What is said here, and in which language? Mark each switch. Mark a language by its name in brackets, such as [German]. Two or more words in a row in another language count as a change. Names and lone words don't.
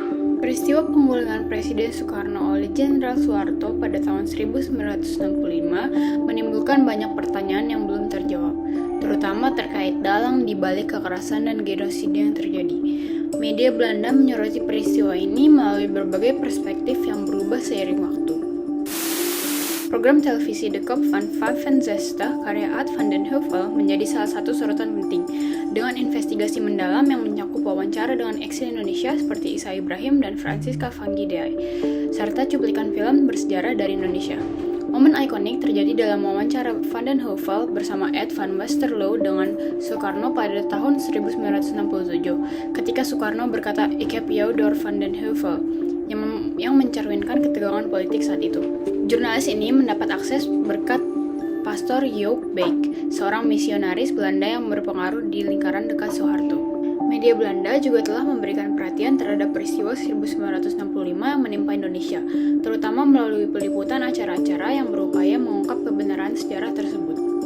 [Indonesian] Peristiwa penggulingan Presiden Soekarno oleh Jenderal Soeharto pada tahun 1965 menimbulkan banyak pertanyaan yang belum terjawab, terutama terkait dalang di balik kekerasan dan genosida yang terjadi. Media Belanda menyoroti peristiwa ini melalui berbagai perspektif yang berubah seiring waktu. Program televisi De Kop van Vijf Zesta karya Ad van den Heuvel menjadi salah satu sorotan penting, dengan investigasi mendalam yang mencakup wawancara dengan eksil Indonesia seperti Isa Ibrahim dan Francisca van Gideay, serta cuplikan film bersejarah dari Indonesia. Momen ikonik terjadi dalam wawancara Van den Heuvel bersama Ed van Westerlo dengan Soekarno pada tahun 1967, ketika Soekarno berkata [Dutch] "Ik heb jou door Van den Heuvel", [Indonesian] yang mencerminkan ketegangan politik saat itu. Jurnalis ini mendapat akses berkat Pastor Joop Beek, seorang misionaris Belanda yang berpengaruh di lingkaran dekat Soeharto. Media Belanda juga telah memberikan perhatian terhadap peristiwa 1965 yang menimpa Indonesia, terutama melalui peliputan acara-acara yang berupaya mengungkap kebenaran sejarah tersebut.